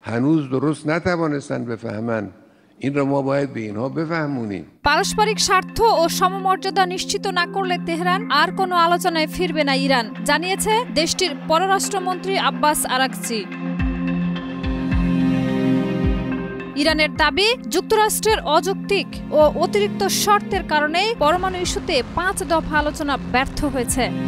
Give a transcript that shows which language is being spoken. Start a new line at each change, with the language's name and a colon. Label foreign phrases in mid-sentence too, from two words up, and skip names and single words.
Persian: هنوز درست نتوانستن بفهمن این را ما باید به اینها بفهمونیم
Bangla: পারস্পরিক স্বার্থ ও সমমর্যাদা নিশ্চিত না করলে তেহরান আর কোনো আলোচনায় ফিরবে না ইরান জানিয়েছে দেশটির পররাষ্ট্রমন্ত্রী আব্বাস আরাকচি ইরানের দাবি যুক্তরাষ্ট্রের অযৌক্তিক ও অতিরিক্ত শর্তের কারণে পরমাণু ইস্যুতে 5 দফা আলোচনা ব্যর্থ হয়েছে